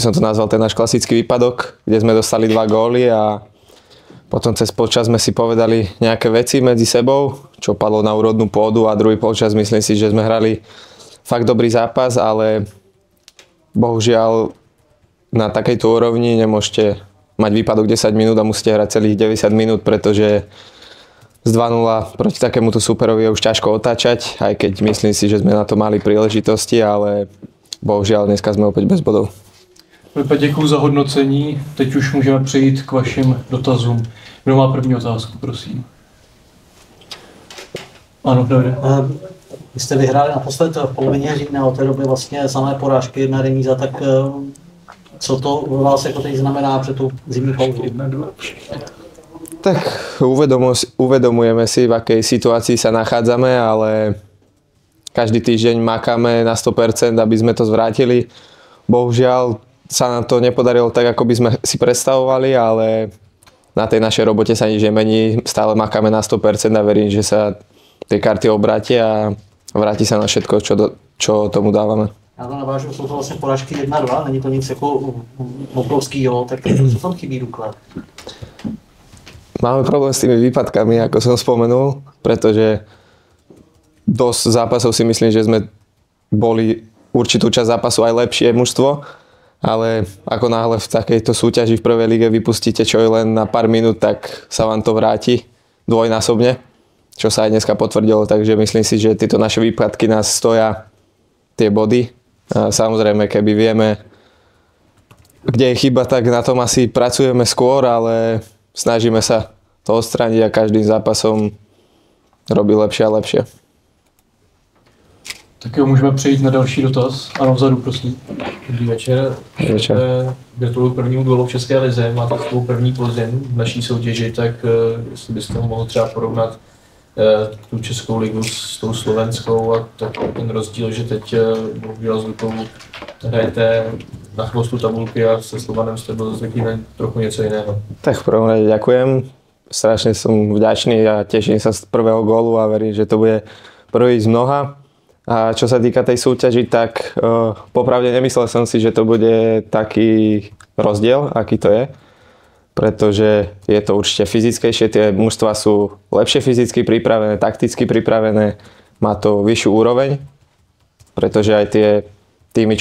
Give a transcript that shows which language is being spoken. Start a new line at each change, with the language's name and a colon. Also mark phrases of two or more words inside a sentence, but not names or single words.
Slovak: som to nazval, ten náš klasický výpadok, kde sme dostali 2 góly a potom cez polčas sme si povedali nejaké veci medzi sebou, čo padlo na úrodnú pôdu a druhý polčas myslím si, že sme hrali fakt dobrý zápas, ale bohužiaľ na takejto úrovni nemôžete mať výpadok 10 minút a musíte hrať celých 90 minút, pretože z 2-0 proti takémuto superovi je už ťažko otáčať, aj keď myslím si, že sme na to mali príležitosti, ale bohužiaľ dneska
Czech: jsme opět bez bodů. Děkuji za hodnocení, teď už můžeme přejít k vašim dotazům. Kdo má první otázku, prosím? Ano, Davide. Vy jste vyhráli naposled v polovině října, od té doby vlastně samé porážky, 1 remíza, tak co to vás jako teď znamená před tou zimní pauzou?
Slovak: Tak uvedomujeme si, v akej situácii sa nachádzame, ale každý týždeň makáme na 100%, aby sme to zvrátili. Bohužiaľ sa nám to nepodarilo tak, ako by sme si predstavovali, ale na tej našej robote sa nič nemení. Stále makáme na 100% a verím, že sa tie karty obrátia a vráti sa na všetko, čo tomu dávame.
Czech: Já to navážu, jsou to vlastně porážky 1-2, není to nic jako obrovskýho, tak co tam chybí důklad?
Slovak: Máme problém s tými výpadkami, ako som spomenul, pretože dosť zápasov si myslím, že sme boli určitú časť zápasu aj lepšie mužstvo, ale ako náhle v takejto súťaži v prvej lige vypustíte čo je len na pár minút, tak sa vám to vráti dvojnásobne, čo sa aj dneska potvrdilo, takže myslím si, že tieto naše výpadky nás stoja tie body. A samozrejme, keby vieme, kde je chyba, tak na tom asi pracujeme skôr, ale snažíme sa to odstrániť a každým zápasom robí lepšie a lepšie.
Czech: Tak jo, můžeme přejít na další dotaz. Ano, vzadu, prosím. Dobrý večer. Gratuluju prvnímu gólu v České lize. Máte svou první podzim v naší soutěži, tak jestli byste ho mohl třeba porovnat tu Českou ligu s tou slovenskou a tak ten rozdíl, že teď bohužel s Lukou hrajete na chvostu tabulky a se Slovanem jste byl zvyklý na trochu něco jiného.
Slovak: Tak v prvom rade ďakujem. Strašne som vďačný a teším sa z prvého gólu a verím, že to bude prvý z mnoha. A čo sa týka tej súťaži, tak popravde nemyslel som si, že to bude taký rozdiel, aký to je. Pretože je to určite fyzickejšie, tie mužstvá sú lepšie fyzicky pripravené, takticky pripravené, má to vyššiu úroveň, pretože aj tie týmy,